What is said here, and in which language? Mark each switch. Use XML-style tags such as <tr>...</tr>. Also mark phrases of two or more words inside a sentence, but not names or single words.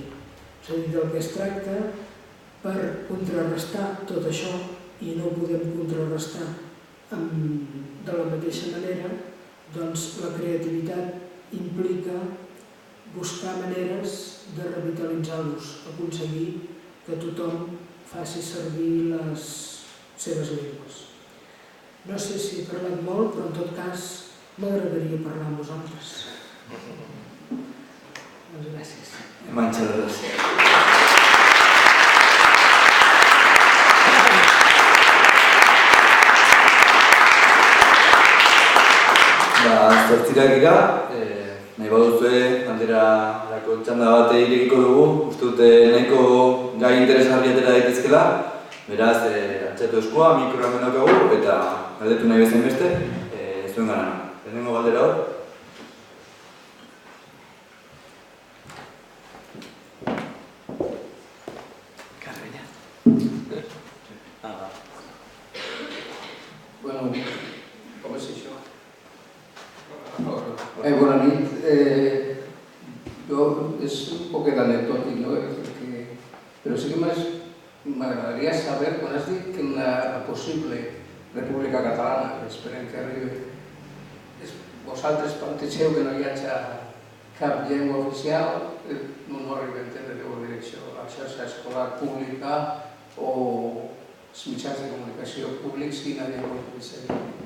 <ca>És a dir, del que es tracta per contrarrestar tot això, i no ho podem contrarrestar de la mateixa manera, doncs la creativitat implica buscar maneres de revitalitzar l'ús, aconseguir que tothom faci servir les seves llengües. No sé si he parlat molt, però en tot cas m'agradaria parlar amb vosaltres. Doncs gràcies. Moltes gràcies.</ca> <eu>Zortzirak gira, nahi baduzue galderarako txanda bat irekiko dugu, uste dute nahiko gai interesgarri atera daitezkela, beraz, altxatu eskua, mikroa hemen daukagu, eta galdetu nahi bezain beste, zuen gana. Lehenengo galdera hor. Carreña.</eu> <ca>Bueno, com és això? Bona nit. És un poc anecdòtic, no? Però sí que m'agradaria saber, quan has dit que en la possible República Catalana, que esperem que arribi, vosaltres plantegeu que no hi hagi cap llengua oficial, no arriba a entendre la direcció, la xarxa escolar pública o els mitjans de comunicació públics, quina llengua utilitzaria?</ca>